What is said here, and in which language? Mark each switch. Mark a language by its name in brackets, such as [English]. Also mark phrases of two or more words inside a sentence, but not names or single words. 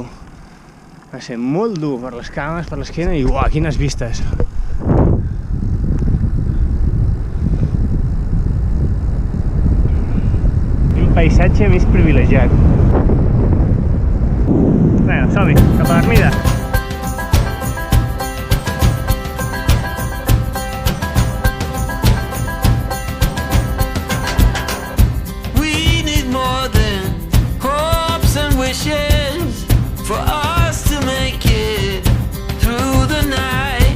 [Catalan] Va ser molt dur per les cames, per l'esquena, i uah, quines vistes! Paisatge més privilegiat. Bueno, som-hi, cap a l'Ermida. [English] We need more than hopes and wishes for us to make it through the night.